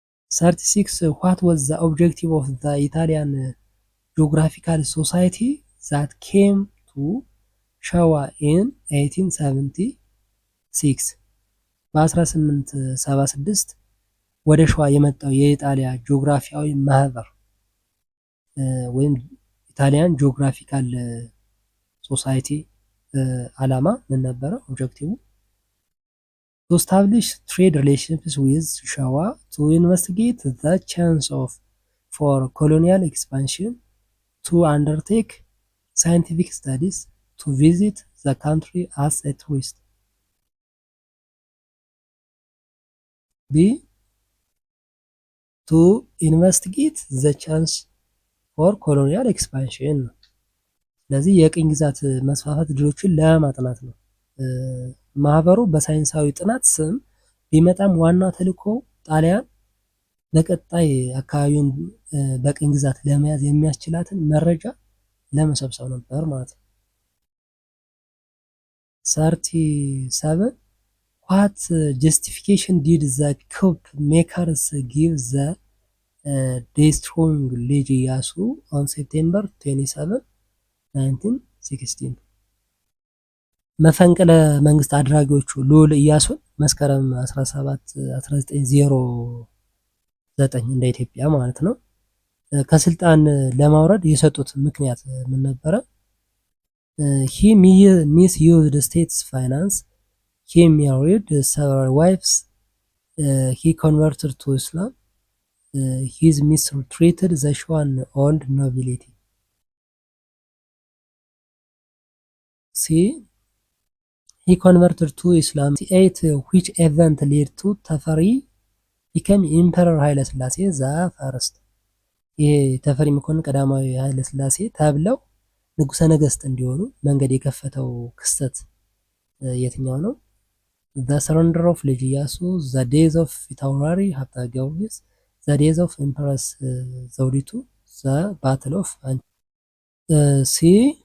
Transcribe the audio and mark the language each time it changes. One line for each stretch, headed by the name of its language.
English: 36 what was the objective of the Italian geographical society that came to ሸዋ in 1876?
Amharic: በ1876 ወደ ሸዋ የመጣው የኢጣሊያ ጂኦግራፊያዊ ማህበር ወይም ኢታሊያን ጂኦግራፊካል ሶሳይቲ አላማ ምን ነበረ?
English: ኦብጀክቲቭ to establish trade relationships with ሸዋ, to investigate the chance for colonial expansion, to undertake scientific studies, to visit the country as a tourist. B to investigate the chance for colonial expansion።
Amharic: ስለዚህ የቅኝ ግዛት መስፋፋት እድሎችን ለማጥናት ነው። ማህበሩ በሳይንሳዊ ጥናት ስም ቢመጣም ዋና ተልዕኮ ጣሊያን በቀጣይ አካባቢውን በቅኝ ግዛት ለመያዝ የሚያስችላትን መረጃ ለመሰብሰብ ነበር ማለት ነው።
English: 37 what justification did the coup makers give the destroying ልጅ ኢያሱ on September 27 1916?
Amharic: መፈንቅለ መንግስት አድራጊዎቹ ልዑል ኢያሱን መስከረም 17 1909 እንደ ኢትዮጵያ ማለት ነው ከስልጣን ለማውረድ የሰጡት ምክንያት ምን ነበረ?
English: he misused state's finance, he married several wives, he converted to Islam, he mistreated the Shuan old nobility. See, he converted to Islam. 8 which event led to ተፈሪ became Emperor ኃይለ ሥላሴ the first?
Amharic: ይሄ ተፈሪ መኮንን ቀዳማዊ ኃይለ ሥላሴ ተብለው ንጉሰ ነገስት እንዲሆኑ መንገድ የከፈተው ክስተት የትኛው ነው?
English: the surrender of ልጅ ኢያሱ, the days of ፊታውራሪ ሀብተ ጊዮርጊስ, the days of Empress ዘውዲቱ, the battle of see